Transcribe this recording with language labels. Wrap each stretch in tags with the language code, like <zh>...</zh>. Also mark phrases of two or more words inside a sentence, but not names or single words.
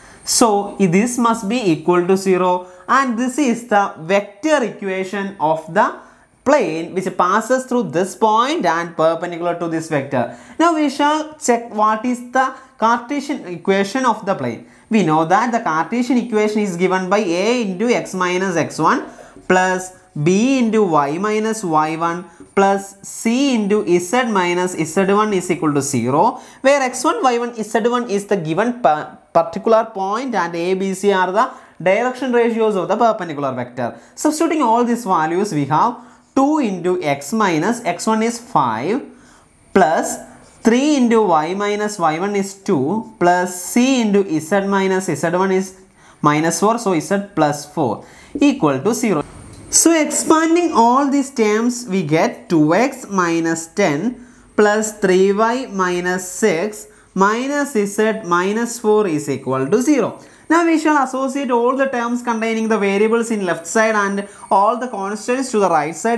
<en>So this must be equal to 0, and this is the vector equation of the plane which passes through this point and perpendicular to this vector. Now we shall check what is the Cartesian equation of the plane. We know that the Cartesian equation is given by a into x minus x1 plus b into y minus y1 plus c into z minus z1 is equal to 0, where x1, y1, z1 is the given particular point and a, b, c are the direction ratios of the perpendicular vector. Substituting all these values, we have 2 into x minus x1 is 5 plus 3 into y minus y1 is 2 plus c into z minus z1 is minus 4, so z plus 4 equal to 0. So expanding all these terms, we get 2x minus 10 plus 3y minus 6 minus z minus 4 is equal to 0. Now we shall associate all the terms containing the variables in left side and all the constants to the right side.</en>